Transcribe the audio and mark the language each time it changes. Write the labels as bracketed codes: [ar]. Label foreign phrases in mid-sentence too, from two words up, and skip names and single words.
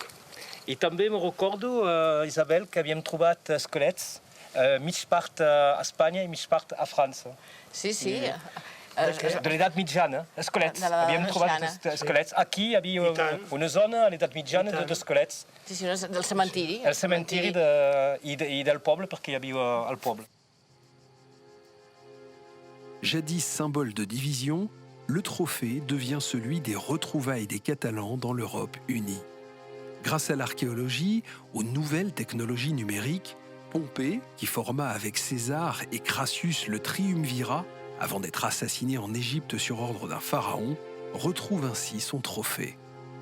[ca] I també me recordo, Isabel, que havíem trobat esquelets, mig part a Espanya i mig part a França. Sí, sí. De l'edat mitjana, esquelets. Havíem trobat esquelets. Aquí hi havia una zona a l'edat mitjana d'esquelets. Sí, sí, del cementiri. El cementiri i del poble, perquè hi havia el poble. [fr] Jadis symbole de division, le trophée devient celui des retrouvailles des Catalans dans l'Europe unie. Grâce à l'archéologie, aux nouvelles technologies numériques, Pompée, qui forma avec César et Crassus le triumvirat, avant d'être assassiné en Égypte sur ordre d'un pharaon, retrouve ainsi son trophée.